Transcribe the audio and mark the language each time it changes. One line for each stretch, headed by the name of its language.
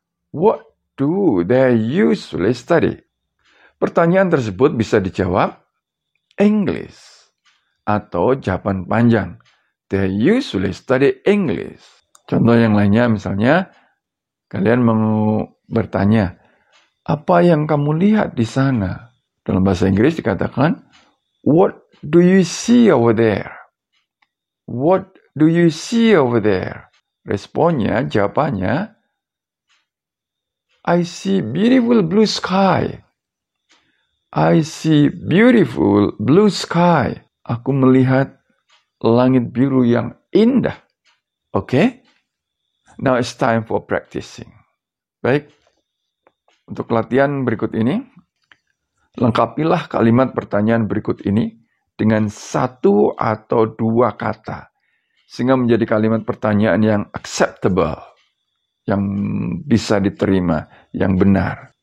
English: What do they usually study?
Indonesian: Pertanyaan tersebut bisa dijawab English atau jawaban panjang.
English: They usually study English.
Indonesian: Contoh yang lainnya misalnya, kalian mau bertanya, apa yang kamu lihat di sana? Dalam bahasa Inggris dikatakan,
English: what do you see over there? What do you see over there?
Indonesian: Responnya, jawabannya,
English: I see beautiful blue sky. I see beautiful blue sky.
Indonesian: Aku melihat langit biru yang indah. Oke?
English: Now it's time for practicing.
Indonesian: Baik. Untuk latihan berikut ini, lengkapilah kalimat pertanyaan berikut ini dengan 1 atau 2 kata. Sehingga menjadi kalimat pertanyaan yang acceptable, yang bisa diterima, yang benar.